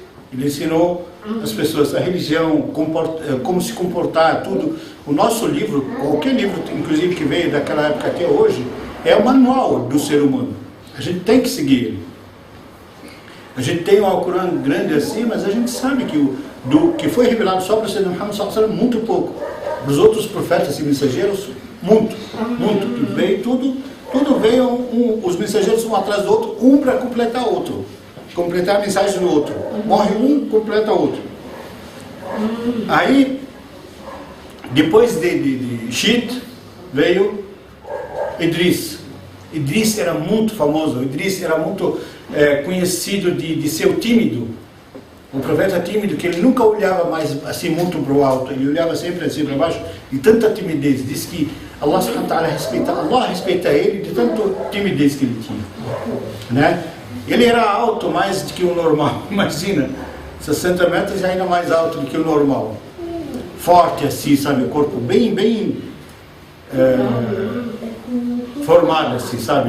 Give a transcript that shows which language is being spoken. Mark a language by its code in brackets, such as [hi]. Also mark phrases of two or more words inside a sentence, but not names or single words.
[pt] Ele ensinou as pessoas a religião, como se comportar, tudo. O nosso livro, qualquer livro, inclusive que veio daquela época até hoje, é o manual do ser humano. A gente tem que seguir ele. A gente tem um Alcorão grande assim, mas a gente sabe que foi revelado só para o Sayyidina Muhammad [ar] صلى الله عليه وسلم [pt] muito pouco. Dos outros profetas e mensageiros, muito. E veio tudo veio, os mensageiros um atrás do outro, um para completar o outro. Completar a mensagem do outro. Morre um, completa o outro. Aí, depois de Shit, veio Idris. Idris era muito famoso, Idris era muito conhecido de ser tímido. O profeta tímido, que ele nunca olhava mais assim muito para o alto, ele olhava sempre assim para baixo, de tanta timidez. Diz que Allah [ar] سبحانه وتعالى [pt] respeita ele de tanta timidez que ele tinha, né? Ele era alto mais do que o normal, imagina, 60 metros ainda mais alto do que o normal. Forte assim, sabe, o corpo bem formado, assim, sabe?